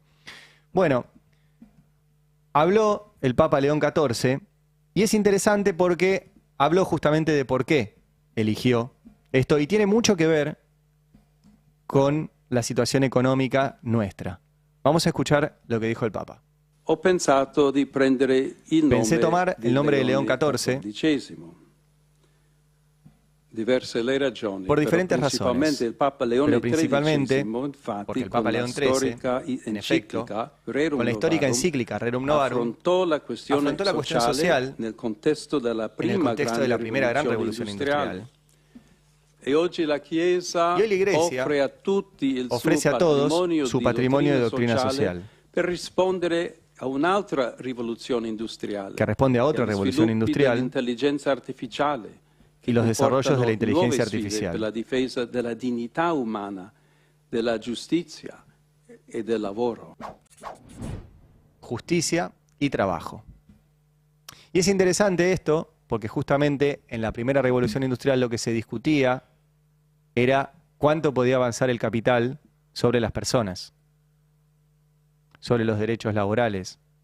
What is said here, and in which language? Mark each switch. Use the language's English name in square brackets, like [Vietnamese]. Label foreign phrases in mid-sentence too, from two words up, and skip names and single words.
[Spanish] Bueno, habló el Papa León XIV y es interesante porque habló justamente de por qué eligió esto y tiene mucho que ver con la situación económica nuestra. Vamos a escuchar lo que dijo el Papa. Pensé tomar el nombre de León XIV [Italian] diverse le ragioni, [Spanish] por [Italian] però [Spanish] diferentes razones. [Italian] principalmente il Papa Leone [Spanish] Pero principalmente, [Italian] XIII, infatti, [Spanish] porque el [Italian] con [Spanish] Papa [Italian] la [Spanish] León XIII, [Italian] storica [Spanish] en efecto, [Italian] enciclica Rerum [Spanish] con la histórica [Italian] Novarum, [Spanish] encíclica Rerum Novarum, [Italian] affrontò la questione [Spanish] afrontó la cuestión [Italian] sociale [Spanish] social [Italian] nel contesto della [Spanish] en el [Italian] prima [Spanish] contexto de [Italian] grande [Spanish] la primera gran [Italian] rivoluzione [Spanish] revolución [Italian] industriale. [Spanish] industrial. [Italian] E oggi la Chiesa [Spanish] Y hoy la Iglesia [Italian] offre a tutti il [Spanish] ofrece [Italian] suo [Spanish] a todos [Italian] patrimonio [Spanish] su [Italian] di [Spanish] patrimonio de [Italian] dottrina [Spanish] doctrina [Italian] sociale [Spanish] social, [Italian] per rispondere a un'altra rivoluzione industriale, [Spanish] que responde a otra [Italian] agli [Spanish] revolución [Italian] sviluppi [Spanish] industrial [Italian] dell'intelligenza artificiale, che [Spanish] y los desarrollos de la [Italian] comportano [Spanish] inteligencia [Italian] nuove sfide per [Spanish] artificial, [Italian] la difesa della dignità umana, della giustizia e del lavoro. [Spanish] justicia y trabajo. Y es interesante esto porque justamente en la primera revolución industrial lo que se discutía era cuánto podía avanzar el capital sobre las personas, sobre los derechos laborales.